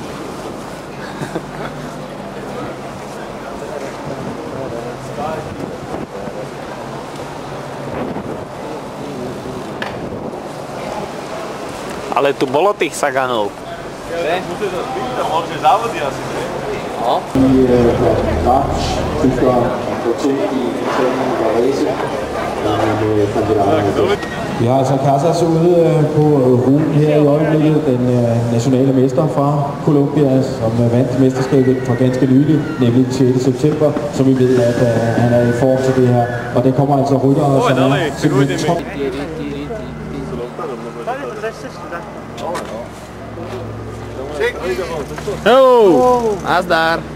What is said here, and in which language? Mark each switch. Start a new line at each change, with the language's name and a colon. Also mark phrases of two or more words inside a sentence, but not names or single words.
Slovak: Ale tu bolo tých Saganov. Môže závody asi, ne? No.
Danish: Vi har altså Casas ude på ruten her i øjeblikket, den nationale mester fra Colombia, som vandt mesterskabet for ganske nylig, nemlig den 6. september, som vi ved, at han er i form til det her. Og der kommer altså ryttere, som er simpelthen top.
Slovak: Oh, nazdar.